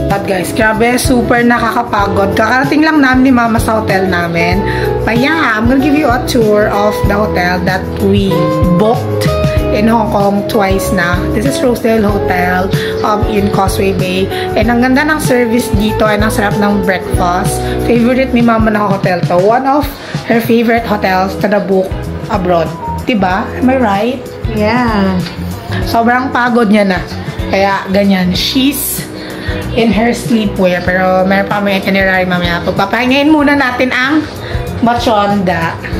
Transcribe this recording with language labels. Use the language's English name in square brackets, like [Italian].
[Filipino] Guys, grabe, super nakakapagod. Kakarating lang namin ni Mama sa hotel namin. [English] But yeah, I'm gonna give you a tour of the hotel that we booked in Hong Kong twice [Filipino] na. [English] This is Rosedale Hotel in Causeway Bay. [Filipino] And ang ganda ng service dito and ang sarap ng breakfast. Favorite ni Mama na hotel to. [English] One of her favorite hotels [Filipino] na na-book [English] abroad. [Filipino] Diba? [English] Am I right? Yeah. [Filipino] Sobrang pagod niya na. Kaya ganyan. [English] She's in her sleepwear. [Filipino] Pero meron pa may itinerary mamaya. Pagpapahingayin muna natin ang machonda.